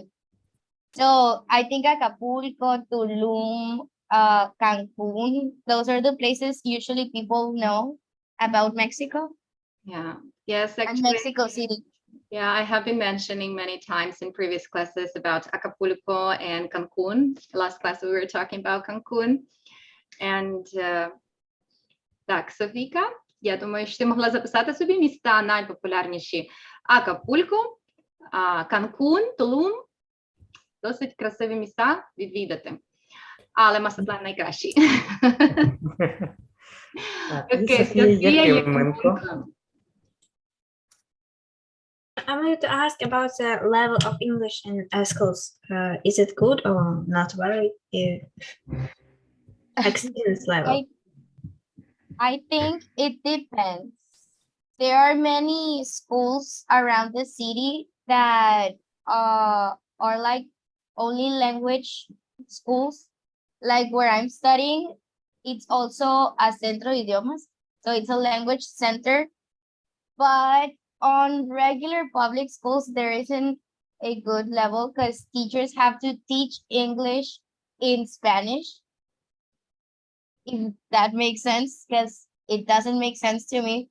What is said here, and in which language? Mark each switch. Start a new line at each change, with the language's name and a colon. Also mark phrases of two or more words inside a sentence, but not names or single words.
English: So I think Acapulco, Tulum, Cancun, those are the places usually people know about Mexico Yeah, yes, and actually. Mexico City. Yeah, I have been mentioning many times in previous classes about Acapulco and Cancun. Last class we were talking about Cancun.
Ukrainian: And так, Софійка, я думаю, що ти могла записати собі міста найпопулярніші. Акапулько, Канкун, Тулум. Досить красиві міста відвідати. Але Масатлан найкращий. Окей, Софія Софія Єфименко. Єфименко.
English: I wanted to ask about the level of English in schools. Is it good or not very? Experience level. I think it depends. There are many schools around the city that are like only language schools. Like where I'm studying, it's also a
Spanish: centro de idiomas,
English: so it's a language center. But on regular public schools, there isn't a good level because teachers have to teach English in Spanish, if that makes sense, because it doesn't make sense to me.